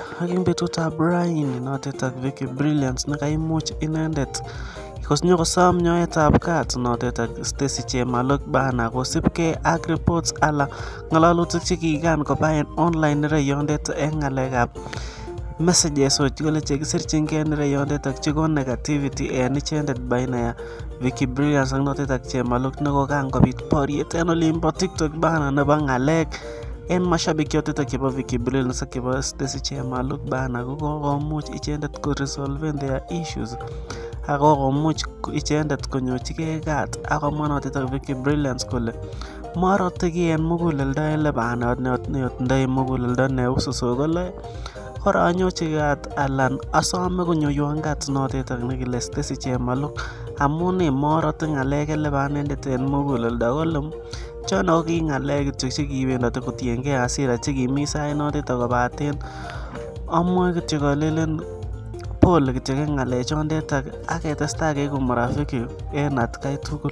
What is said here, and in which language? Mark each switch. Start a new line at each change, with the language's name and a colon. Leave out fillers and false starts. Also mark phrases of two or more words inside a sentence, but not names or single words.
Kalenjin: Haking betutab Brian notet ak Vicky Brilliance nakaimuch inendet kosom nyoetab kat notet ak Stacy Chemalok bana kosipke ak reports ala ngalalutik chekikan kobaen online nereyondet eng ngalekab messages kole chekisirchingei nereyondet ak cheko negativity en ichendet baina ya Vicky Brilliance ak notet ak Chemalok nekokan kobit boriet en olimbo TikTok bana nebo ngalek en mashabik chotet chebo Vicky Brilliance ak chebo Stacy Chemalok bana kokomuch ichendet ko
English: resolve their issues
Kalenjin: ako komuch ichendet konyochigei kat akomwa notet ak Vicky Brilliance kole marotegi en muguleldo ele bana neyotndoi muguleldo neususo kole koranyochi kat alan asome konyoiwan kat notet ak nekile Stacy Chemalok amun morote ngalek ele banendet en muguleldo kole chono ki ngalek kityo chekibendote kotiengei hasira chekimi sait notet akobaten amwoe kityo kolelen pole kityo eng ngalechondet ak ketestai keiku marafiki en atkai tugul.